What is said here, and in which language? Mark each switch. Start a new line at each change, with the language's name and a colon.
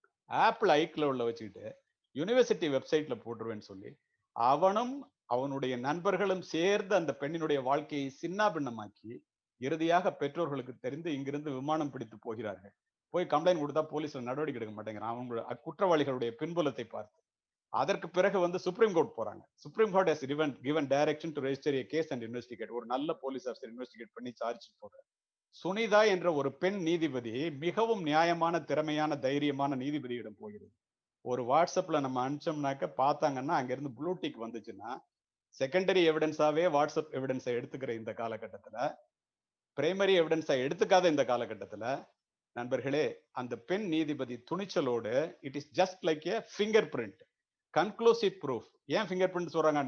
Tamil: Apple ஐக்ளவுட்ல வச்சுக்கிட்டு university வெப்சைட்ல போட்டுருவேன்னு சொல்லி அவனும் அவனுடைய நண்பர்களும் சேர்ந்து அந்த பெண்ணினுடைய வாழ்க்கையை சின்ன பின்னமாக்கி இறுதியாக பெற்றோர்களுக்கு தெரிந்து இங்கிருந்து விமானம் பிடித்து போகிறார்கள். போய் கம்ப்ளைண்ட் கொடுத்தா போலீஸ்ல நடவடிக்கை எடுக்க மாட்டேங்கிறான் அவங்க குற்றவாளிகளுடைய பின்புலத்தை பார்த்து. அதற்கு பிறகு வந்து சுப்ரீம் கோர்ட் போறாங்க.
English: Supreme court has given direction to register a case and investigate.
Tamil: ஒரு நல்ல போலீஸ் ஆஃபீஸர் இன்வெஸ்டிகேட் பண்ணி சார்ஜ் போடுறாரு. சுனிதா என்ற ஒரு பெண் நீதிபதி மிகவும் நியாயமான, திறமையான, தைரியமான நீதிபதியிடம் போகிறது. ஒரு வாட்ஸ்அப்ல நம்ம அனுப்பிச்சோம்னாக்க பார்த்தாங்கன்னா அங்கிருந்து ப்ளூடிக் வந்துச்சுன்னா செகண்டரி எவிடன்ஸாவே வாட்ஸ்அப் எவிடன்ஸை எடுத்துக்கிற இந்த காலகட்டத்துல, பிரைமரி எவிடன்ஸை எடுத்துக்காத இந்த காலகட்டத்துல, நண்பர்களே, அந்த பெண் நீதிபதி துணிச்சலோடு
English: It is just like a finger print, conclusive proof.
Tamil: ஏன் ஃபிங்கர் பிரிண்ட் சொல்றாங்க?